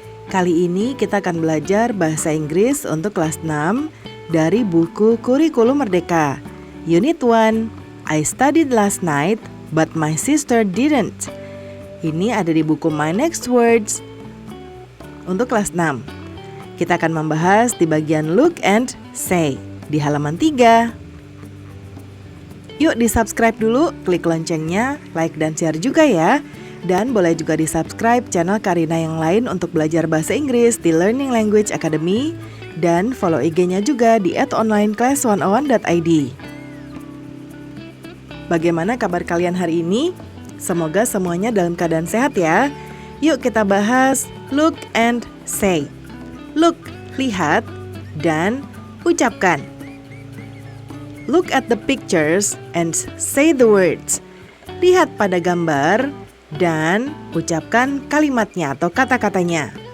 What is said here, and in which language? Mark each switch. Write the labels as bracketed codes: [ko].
[id] Kali ini kita akan belajar bahasa Inggris untuk kelas 6 dari buku Kurikulum Merdeka. [en] Unit 1, I studied last night but my sister didn't. [id] Ini ada di buku My Next Words untuk kelas 6. Kita akan membahas di bagian Look and Say di halaman 3. Yuk di-subscribe dulu, klik loncengnya, like dan share juga ya. Dan boleh juga di-subscribe channel Karina yang lain untuk belajar bahasa Inggris di Learning Language Academy. Dan follow IG-nya juga di @onlineclass101.id. Bagaimana kabar kalian hari ini? Semoga semuanya dalam keadaan sehat ya. Yuk kita bahas [en] look and say. Look, [id] lihat, dan ucapkan. [en] Look at the pictures and say the words. [id] Lihat pada gambar dan ucapkan kalimatnya atau kata-katanya.